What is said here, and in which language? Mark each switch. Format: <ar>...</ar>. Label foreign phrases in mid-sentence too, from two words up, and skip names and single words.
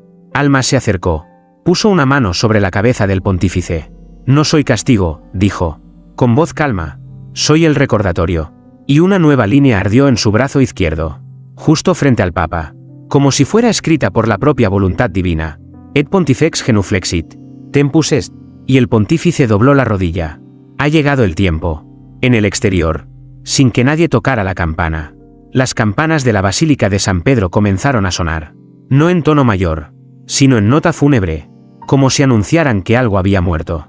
<es>Alma se acercó, puso una mano sobre la cabeza del pontífice. «No soy castigo», dijo, con voz calma, «soy el recordatorio». Y una nueva línea ardió en su brazo izquierdo, justo frente al Papa, como si fuera escrita por la propia voluntad divina.</es> <la>«Et pontifex genuflexit, tempus est»,</la> <es>y el pontífice dobló la rodilla. Ha llegado el tiempo. En el exterior, sin que nadie tocara la campana, las campanas de la Basílica de San Pedro comenzaron a sonar. No en tono mayor, sino en nota fúnebre, como si anunciaran que algo había muerto.</es>